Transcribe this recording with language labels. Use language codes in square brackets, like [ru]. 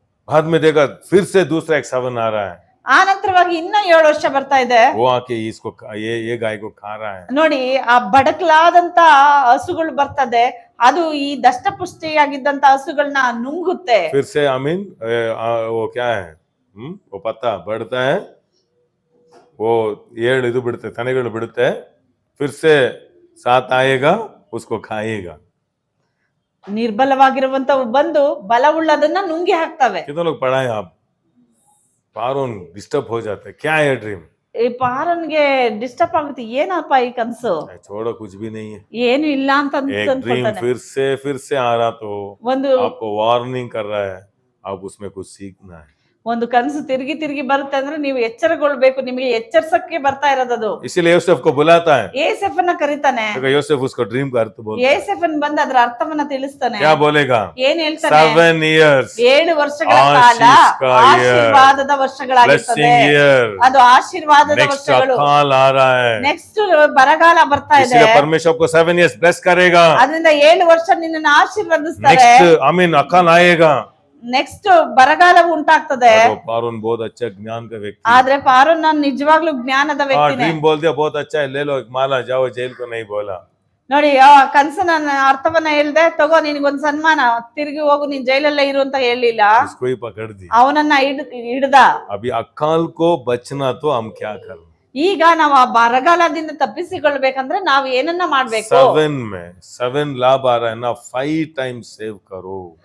[hi] बाद में देखा फिर से दूसरा एक 7 आ रहा है, [kn] ಆ ನಂತರವಾಗಿ ಇನ್ನ 7 ವರ್ಷ ಬರ್ತಾ ಇದೆ. [hi] वो आके इसको ये गाय को खा रहा है। [kn] ನೋಡಿ, ಆ ಬಡಕಲಾದಂತ ಹಸುಗಳು ಬರ್ತದೆ, ಅದು ಈ ದಷ್ಟಪುಷ್ಟಿಯಾಗಿದ್ದಂತ ಹಸುಗಳನ್ನ ನುಂಗುತ್ತೆ. [hi] फिर से आमीन वो क्या है, वो पत्ता बढ़ता है, वो 7 [kn] ಇದು ಬಿಡುತ್ತೆ, ತನೆಗಳು ಬಿಡುತ್ತೆ, [hi] फिर से 7 आएगा, उसको खाएगा। [kn] ನಿರ್ಬಲವಾಗಿರುವಂತವು ಬಂದು ಬಲವುಳ್ಳದನ್ನ ನುಂಗಿ ಹಾಕ್ತವೆ. [hi] कितने लोग पढ़ा है आप, फारून डिस्टर्ब हो जाते हैं, क्या है ड्रीम, [kn] ಈ ಪಾರನ್ಗೆ ಡಿಸ್ಟರ್ಬ್ ಆಗುತ್ತೆ, ಏನಪ್ಪ ಈ ಕನ್ಸು, [hi] छोड़ो कुछ भी नहीं है। [kn] ಏನು ಇಲ್ಲ ಅಂತ [hi] एक ड्रीम [kn] ಅನ್ಕೊಳ್ತಾನೆ. [hi] फिर से आ रहा तो [kn] ಒಂದು [hi] आपको वार्निंग कर रहा है, आप उसमें कुछ सीखना है। [kn] ಒಂದು ಕನಸು ತಿರುಗಿ ತಿರುಗಿ ಬರುತ್ತೆ ಅಂದ್ರೆ ನೀವು ಎಚ್ಚರಗೊಳ್ಬೇಕು, ನಿಮಗೆ ಎಚ್ಚರಿಸಕ್ಕೆ ಬರ್ತಾ ಇರೋದದು. [hi] इसीलिए यूसुफ को बुलाता है, [kn] ಏಸೆಫನ ಕರೀತಾನೆ. [hi] क्योंकि यूसुफ उसको ड्रीम का अर्थ बोलता है। [kn] ಏಸೆಫನ್ ಬಂದು ಅದ್ರ ಅರ್ಥವನ್ನ ತಿಳಿಸ್ತಾನೆ. [hi] क्या बोलेगा? [kn] ಏನ್ ಹೇಳ್ತಾನೆ? [en] 7 years [kn] 7 ವರ್ಷಗಳ ಕಾಲ ಆಶೀರ್ವಾದದ ವರ್ಷಗಳಾಗಿರ್ತದೆ. [en] blessing year, [kn] ಅದು ಆಶೀರ್ವಾದದ [en] next [kn] ವರ್ಷಗಳು. [hi] अकाल आ रहा है, [kn] ನೆಕ್ಸ್ಟ್ ಬರಗಾಲ ಬರ್ತಾ ಇದೆ. [hi] इसलिए परमेश्वर को [en] 7 years bless [hi] करेगा। [kn] ಅದರಿಂದ 7 ವರ್ಷ ನಿನ್ನನ್ನು ಆಶೀರ್ವದಿಸ್ತಾರೆ. [hi] नेक्स्ट आमीन अकाल आएगा। [kn] ನೆಕ್ಸ್ಟ್ ಬರಗಾಲ ಉಂಟಾಗ್ತದೆ. [hi] पारून बहुत अच्छा ज्ञान का व्यक्ति, [kn] ಆದ್ರೆ ಪಾರೋನ್ ನಾನು ನಿಜವಾಗ್ಲೂ ಜ್ಞಾನದ ವ್ಯಕ್ತಿನೇ. [hi] ड्रीम बोल दिया बहुत अच्छा है, ले लो एक माला, जाओ जेल को नहीं बोला। [kn] ನೋಡಿ ಕನ್ಸನ ಅರ್ಥವನ್ನ ಹೇಳ್ದೆ, ತಗೋ ನಿನಗೊಂದ್ ಸನ್ಮಾನ, ತಿರುಗಿ ಹೋಗು, ನೀನ್ ಜೈಲಲ್ಲೇ ಇರು ಅಂತ ಹೇಳಿಲ್ಲ. [hi] उसको ही पकड़ दी। [kn] ಅವನನ್ನ ಹಿಡ್ದ. [hi] अभी अकाल को बचना तो हम क्या करें? [kn] ಈಗ ನಾವು ಆ ಬರಗಾಲದಿಂದ ತಪ್ಪಿಸಿಕೊಳ್ಬೇಕಂದ್ರೆ ನಾವು ಏನನ್ನ ಮಾಡ್ಬೇಕು? [hi] 7 लाभ आ रहा है ना, 5 टाइम्स सेव करो।